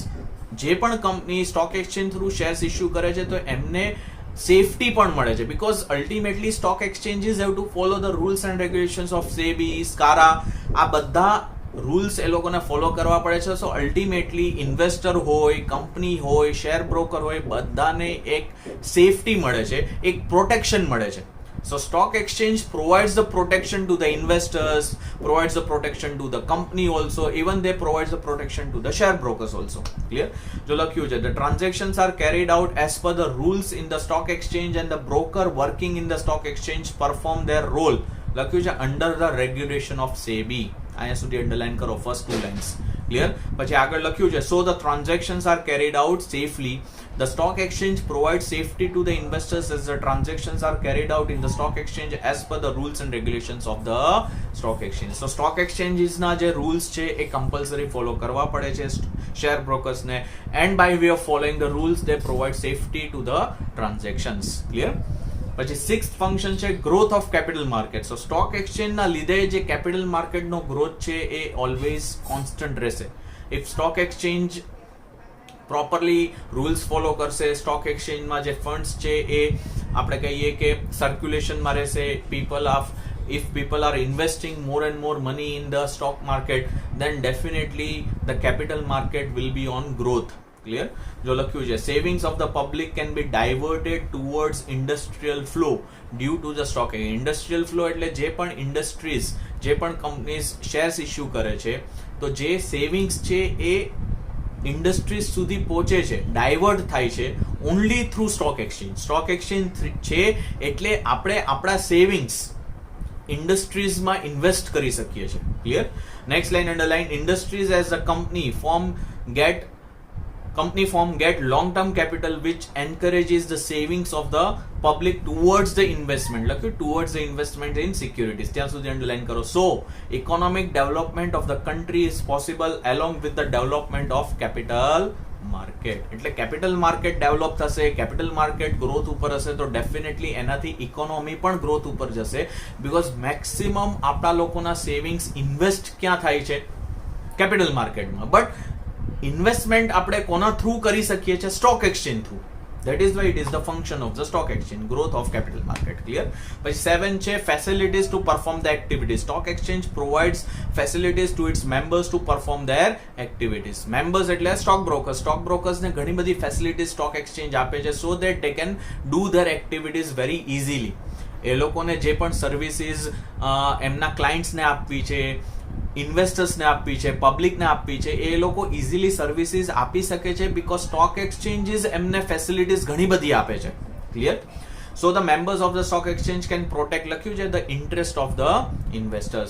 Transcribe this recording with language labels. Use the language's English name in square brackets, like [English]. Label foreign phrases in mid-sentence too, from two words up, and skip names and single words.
[Gujarati] જે પણ [English] company stock exchange through shares issue [Gujarati] કરે છે તો એમને સેફટી પણ મળે છે, [English] because ultimately stock exchanges have to follow the rules and regulations of SEBI, SCRA. [Gujarati] આ બધા રૂલ્સ એ લોકોને ફોલો કરવા પડે છે. [English] so ultimately [Gujarati] ઇન્વેસ્ટર હોય, કંપની હોય, [English] share broker [Gujarati] હોય, બધાને એક સેફટી મળે છે, એક પ્રોટેક્શન મળે છે. [English] So stock exchange provides the protection to the investors, provides the protection to the company also, even they provides the protection to the share brokers also. Clear? [Gujarati] જો લખ્યું છે [English] the transactions are carried out as per the rules in the stock exchange and the broker working in the stock exchange perform their role. [Gujarati] લખ્યું છે [English] under the regulation of SEBI. [Gujarati] અહીંયા સુધી અંડરલાઈન કરો [English] first two lines. ક્લિયર? [Gujarati] પછી આગળ લખ્યું છે [English] so the transactions are carried out safely. The stock exchange provides safety to the investors as the transactions are carried out in the stock exchange as per the rules and regulations of the stock exchange. So stock exchanges [Gujarati] ના જે [English] rules [Gujarati] છે એ [English] compulsory follow [Gujarati] કરવા પડે છે [English] share brokers ને, and by way of following the rules they provide safety to the transactions. Clear? પછી sixth function છે growth of capital market. so stock [Gujarati] એક્સચેન્જના લીધે જે કેપિટલ માર્કેટનો ગ્રોથ છે એ [English] always constant [Gujarati] રહેશે. [English] if stock exchange properly rules follow [Gujarati] કરશે, સ્ટોક એક્સચેન્જમાં જે ફંડ્સ છે એ આપણે કહીએ કે સર્ક્યુલેશનમાં રહેશે, [English] if people are investing more and more money in the stock market, then definitely the capital market will be on growth. ક્લિયર? [Gujarati] જો લખ્યું છે [English] savings of the public can be diverted towards industrial flow due to the stock exchange. industrial flow [Gujarati] એટલે જે પણ ઇન્ડસ્ટ્રીઝ, જે પણ [English] companies shares issue [Gujarati] કરે છે, તો જે સેવિંગ્સ છે એ ઇન્ડસ્ટ્રીઝ સુધી પહોંચે છે, ડાયવર્ટ થાય છે [English] only through stock exchange. stock exchange [Gujarati] છે એટલે આપણે આપણા સેવિંગ્સ ઇન્ડસ્ટ્રીઝમાં ઇન્વેસ્ટ કરી શકીએ છીએ. [English] Clear? Next line underline. Industries as a company form get long-term capital which encourages the savings of the public towards the investment. લખ્યું towards the investment in securities. [Gujarati] ત્યાં સુધી અંડરલાઈન કરો. [English] So economic development of the country is possible along with the development of capital market. [Gujarati] એટલે [English] capital market develop [Gujarati] થશે, [English] capital market growth [Gujarati] ઉપર હશે તો ડેફિનેટલી એનાથી ઇકોનોમી પણ ગ્રોથ ઉપર જશે. [English] because maximum [Gujarati] આપણા લોકોના સેવિંગ્સ ઇન્વેસ્ટ ક્યાં થાય છે? કેપિટલ માર્કેટમાં. બટ ઇન્વેસ્ટમેન્ટ આપણે કોના થ્રુ કરી શકીએ છીએ? [English] stock exchange through. That is why it is the function of the stock exchange, growth of capital market. Clear? [Gujarati] પછી 7 છે [English] facilities to perform the activities. Stock exchange provides facilities to its members to perform their activities. Members એટલે stock brokers. Stock brokers ને [Gujarati] ઘણી બધી [English] facilities stock exchange [Gujarati] આપે છે [English] so that they can do their activities very easily. [Gujarati] એ લોકોને જે પણ સર્વિસીસ એમના ક્લાયન્ટ્સને આપવી છે, ઇન્વેસ્ટર્સને આપવી છે, પબ્લિકને આપવી છે, એ લોકો [English] easily services [Gujarati] આપી શકે છે [English] because stock exchanges [Gujarati] એમને ફેસિલિટીઝ ઘણી બધી આપે છે. ક્લિયર? [English] So the members of the stock exchange can protect, [Gujarati] લખ્યું છે, [English] the interest of the investors.